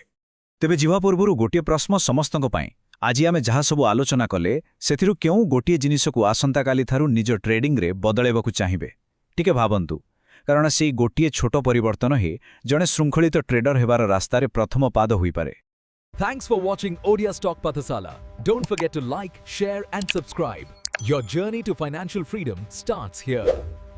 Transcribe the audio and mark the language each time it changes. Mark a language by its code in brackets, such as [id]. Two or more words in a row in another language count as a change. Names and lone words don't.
[or] ତେବେ ଯିବା ପୂର୍ବରୁ ଗୋଟିଏ ପ୍ରଶ୍ନ ସମସ୍ତଙ୍କ ପାଇଁ। ଆଜି ଆମେ ଯାହା ସବୁ ଆଲୋଚନା କଲେ, ସେଥିରୁ କେଉଁ ଗୋଟିଏ ଜିନିଷକୁ ଆସନ୍ତାକାଲିଠାରୁ ନିଜ ଟ୍ରେଡିଂରେ ବଦଳାଇବାକୁ ଚାହିଁବେ? ଟିକେ ଭାବନ୍ତୁ, କାରଣ ସେଇ ଗୋଟିଏ ଛୋଟ ପରିବର୍ତ୍ତନ ହିଁ ଜଣେ ଶୃଙ୍ଖଳିତ ଟ୍ରେଡର ହେବାର ରାସ୍ତାରେ ପ୍ରଥମ ପାଦ ହୋଇପାରେ। [en] Thanks for watching Odia Stock Pathasala. Don't forget to like, share and subscribe. Your journey to financial freedom starts here.